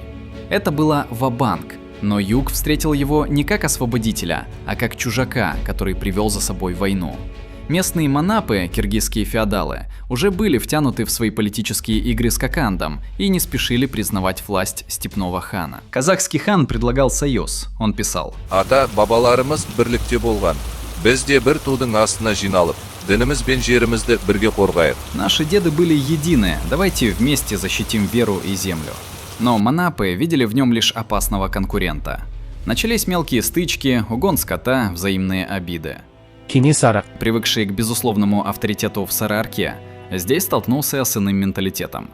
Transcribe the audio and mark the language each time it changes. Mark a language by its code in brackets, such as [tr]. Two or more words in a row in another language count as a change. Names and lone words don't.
[ru] Это было ва-банк, но юг встретил его не как освободителя, а как чужака, который привел за собой войну. Местные манапы, киргизские феодалы, уже были втянуты в свои политические игры с Кокандом и не спешили признавать власть степного хана. Казахский хан предлагал союз, он писал: [kk] «Ата-бабаларымыз бірлікте болған. Біз де бір тудың астына жиналып, дініміз бен жерімізді бірге қорғайық». [ru] Наши деды были едины, давайте вместе защитим веру и землю. Но манапы видели в нем лишь опасного конкурента. Начались мелкие стычки, угон скота, взаимные обиды. Кинисара. Привыкший к безусловному авторитету в Сарыарке, здесь столкнулся с иным менталитетом.